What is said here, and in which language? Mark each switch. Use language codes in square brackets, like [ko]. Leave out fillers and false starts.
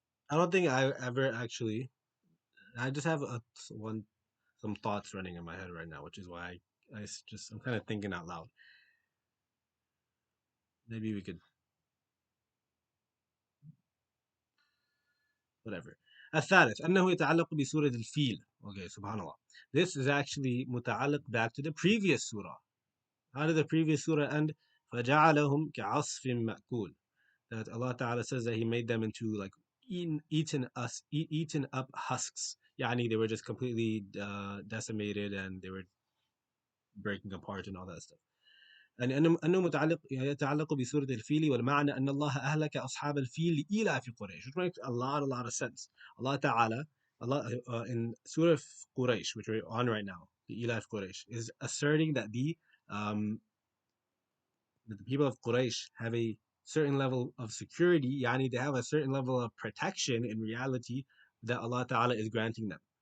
[en] I don't think I ever actually. I just have some thoughts running in my head right now, which is why I'm kind of thinking out loud. Maybe we could whatever. [ar] الثالث أنه يتعلق بسورة الفيل. [en] Okay, subhanallah. This is actually متعلق back to the previous surah. How did the previous surah end? [ar] فجعلهم كعصف مأكول. [en] That Allah Ta'ala says that He made them into like eaten up husks. Yani they were just completely decimated, and they were breaking apart and all that stuff. [ar] يعني أنه متعلق يتعلق بسورة الفيل والمعنى أن الله أهلك أصحاب الفيل لإيلاف قريش, [en] which makes a lot of sense. Allah Ta'ala, Allah in Surah Quraysh, which we're on right now, the Ilaf Quraysh, is asserting that the people of Quraysh have a certain level of security, yani they have a certain level of protection in reality that Allah Ta'ala is granting them.